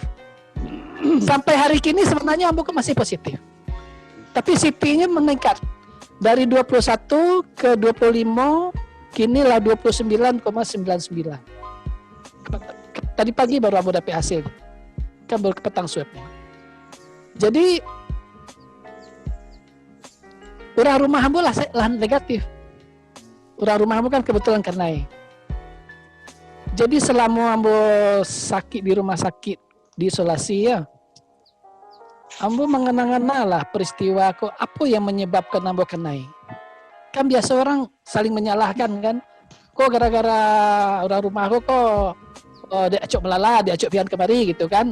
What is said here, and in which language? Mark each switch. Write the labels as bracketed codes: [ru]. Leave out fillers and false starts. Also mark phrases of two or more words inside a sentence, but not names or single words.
[min] Sampai hari kini sebenarnya ambo masih positif. [id] Tapi CP-nya meningkat dari 21 ke 25, kini lah 29,99. [min] Tadi pagi baru ambo dapat hasil. Kan baru ke Patang swabnya. Jadi urang rumah ambo lah negatif. Urang rumah ambo kan kebetulan kena. Jadi selama ambo sakit di rumah sakit di isolasi ya, ambo mengenang-enang lah peristiwa kok apa yang menyebabkan ambo kena. Kan biasa orang saling menyalahkan kan. Kok gara-gara orang rumah kok dia acok melala, dia acok pian kemari gitu kan.